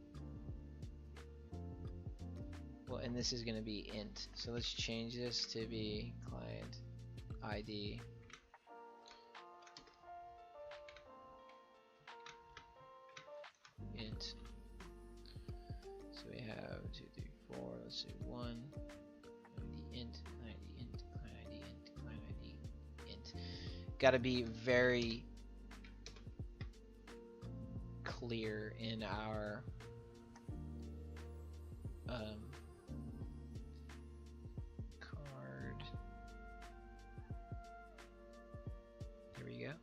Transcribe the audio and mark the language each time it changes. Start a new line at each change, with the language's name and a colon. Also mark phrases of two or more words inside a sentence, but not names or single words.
English: Well, and this is going to be int, so let's change this to be client ID int. So we have 2, 3, 4, let's say 1 ID int, client ID int, client ID int, client ID int. Got to be very clear in our card. Here we go.